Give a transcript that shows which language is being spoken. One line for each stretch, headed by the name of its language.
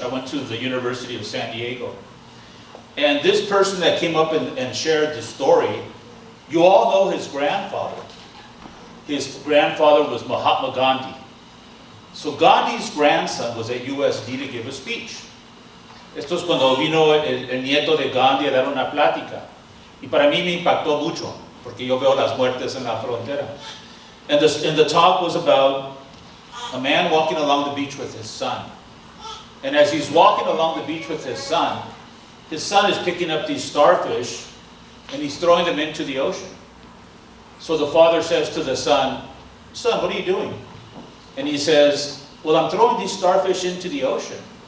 English: I went to the University of San Diego. And this person that came up and shared the story, you all know his grandfather. His grandfather was Mahatma Gandhi. So Gandhi's grandson was at USD to give a speech.
Spanish: Esto es cuando vino el nieto de Gandhi a dar una plática. Y para mí me impactó mucho, porque yo veo las muertes en la frontera.
English: And the talk was about a man walking along the beach with his son. And as he's walking along the beach with his son is picking up these starfish, and he's throwing them into the ocean. So the father says to the son, "Son, what are you doing?" And he says, "Well, I'm throwing these starfish into the ocean."